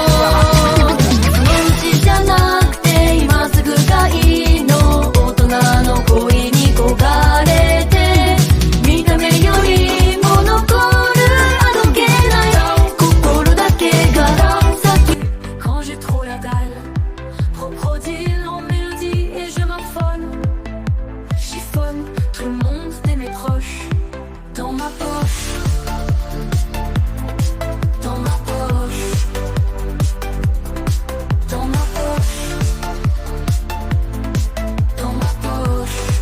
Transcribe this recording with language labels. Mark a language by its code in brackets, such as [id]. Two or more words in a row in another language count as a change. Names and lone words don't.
[ja] 現地じゃなくて今すぐがいいの大人の恋に焦がれて見た目よりも残るあどけない心だけが先 [fr] Quand j'ai trop la dalle crocodile en mélodie et je m'affole chiffonne tout le monde de mes proches dans ma poche dans ma poche dans ma poche dans ma poche